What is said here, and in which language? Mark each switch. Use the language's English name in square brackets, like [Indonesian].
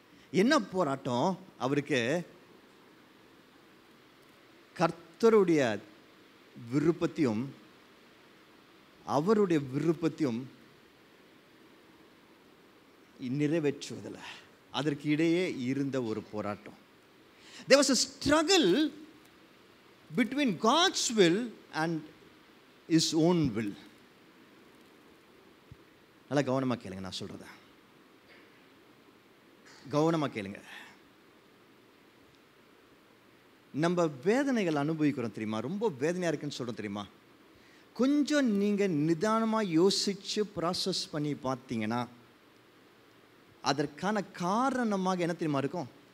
[Tamil] என்ன போராட்டம்? அவருக்கு கர்த்தருடைய விருப்பத்தையும் அவருடைய விருப்பத்தையும் நிறைவேற்றுவதில், அதற்கு இடையே இருந்த ஒரு போராட்டம். [English] There was a struggle between God's will and his own will. [Tamil] நல்லா கவனமாக கேளுங்க, நான் சொல்கிறத கவனமாக கேளுங்க. நம்ம வேதனைகள் அனுபவிக்கிறோம் தெரியுமா? ரொம்ப வேதனையாக இருக்குன்னு சொல்கிறோம் தெரியுமா? கொஞ்சம் நீங்கள் நிதானமாக யோசித்து ப்ராசஸ் பண்ணி பார்த்தீங்கன்னா அதற்கான காரணமாக என்ன தெரியுமா இருக்கும்?